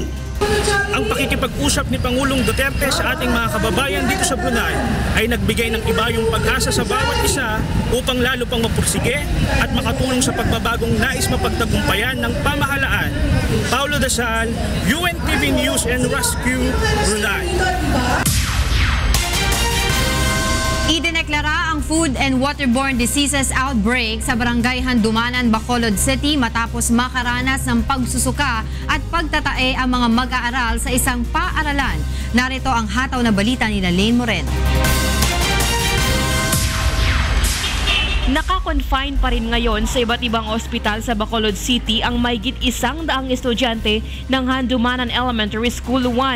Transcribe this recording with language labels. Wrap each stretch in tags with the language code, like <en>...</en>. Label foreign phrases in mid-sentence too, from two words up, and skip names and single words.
<tl>Ang pakikipag-usap ni Pangulong Duterte sa ating mga kababayan dito sa Brunei ay nagbigay ng ibayong pag-asa sa bawat isa upang lalo pang mapursige at makatulong sa pagbabagong nais mapagtagumpayan ng pamahalaan. Paulo Dasal, UNTV News and Rescue, Brunei. Idineklara ang</tl> <en>food and waterborne diseases outbreak</en> <tl>sa barangay Handumanan, Bacolod City matapos makaranas ng pagsusuka at pagtatae ang mga mag-aaral sa isang paaralan. Narito ang hataw na balita ni Lane Moreno. Naka-confine pa rin ngayon sa iba't ibang ospital sa Bacolod City ang mahigit 100 estudyante ng Handumanan Elementary School 1.</tl>